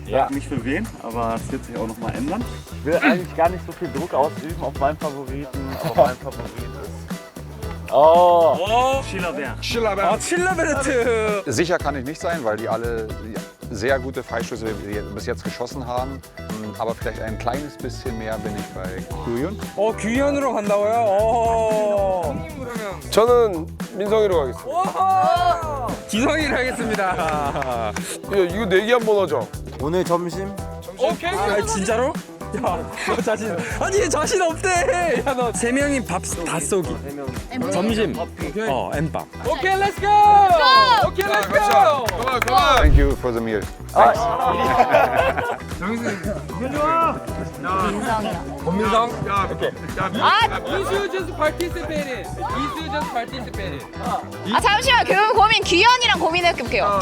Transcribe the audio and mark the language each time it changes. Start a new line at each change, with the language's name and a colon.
German: Ich weiß nicht für wen, aber es wird sich auch noch mal ändern. Ich will eigentlich gar nicht so viel Druck ausüben auf meinen Favoriten, aber mein Favorit ist... Oh,
Korean: 칠라베르트.
German: Sicher kann ich nicht sein, weil die alle sehr gute Freistöße bis jetzt geschossen haben. Aber vielleicht ein kleines bisschen mehr bin ich bei Guyon.
Korean: 규현으로 간다고요? 저는 민성이로 가겠습니다. 지성이를 하겠습니다. 이거 내기 한번 하죠. 오늘 점심 오케이. 아, 진짜로? 너 자신 아니 얘 자신 없대. 야 너 세 명이 밥 다 쏘기. 점심. 엠밥.
English: 오케이 렛츠 고. 오케이 렛츠 고. Thank you for the meal. Thanks.
Korean: 민성이랑. 권민성. 오케이.
English: 이수 just participated. 이수 just participated.
Korean: 아 잠시만 고민 규현이랑 고민해볼게요.